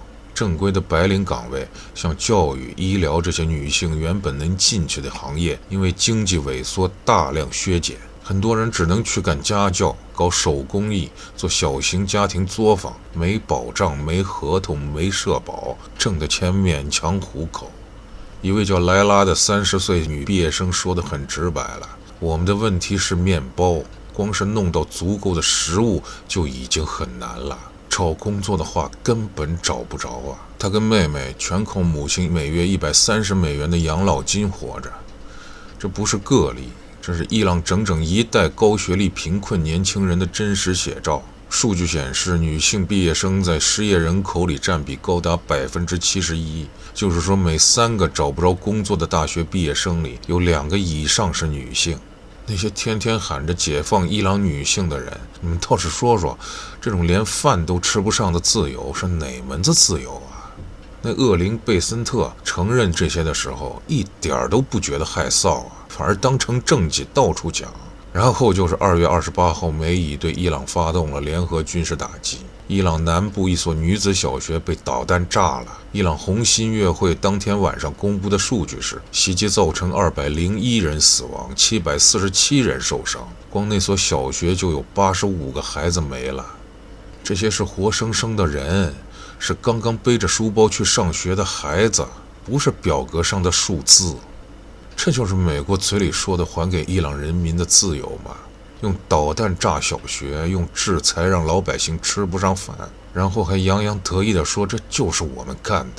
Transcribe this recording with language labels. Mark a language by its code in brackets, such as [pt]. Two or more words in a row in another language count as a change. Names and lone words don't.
[zh] 正規的白領崗位，像教育、醫療這些女性原本能進去的行業，因為經濟萎縮大量削減。很多人只能去幹家教、搞手工藝、做小型家庭作坊，沒保障、沒合同、沒社保，掙的錢勉強糊口。一位叫萊拉的30歲女畢業生說得很直白了：我們的問題是面包，光是弄到足夠的食物就已經很難了。找工作的話根本找不着啊！她跟妹妹全靠母親每月130美元的養老金活着。這不是個例，這是伊朗整整一代高學歷貧困年輕人的真實寫照。數據顯示，女性畢業生在失業人口裡占比高達71%，就是說每3個找不着工作的大學畢業生裡有 2個以上是女性。那些天天喊着解放伊朗女性的人，你們倒是说说，這種連飯都吃不上的自由是哪門子自由啊？那惡靈貝森特承認這些的時候，一點都不覺得害臊啊，反而當成政績到處講。然後就是2月28號，美以對伊朗發動了聯合軍事打擊。伊朗南部一所女子小學被導彈炸了。伊朗紅新月會當天晚上公布的數據是，襲擊造成201人死亡，747人受傷。光那所小學就有85 個孩子沒了。這些是活生生的人，是剛剛背着書包去上學的孩子，不是表格上的數字。這就是美國嘴裡說的還給伊朗人民的自由嗎？用導彈炸小學，用制裁讓老百姓吃不上飯，然後還洋洋得意地說這就是我們幹的。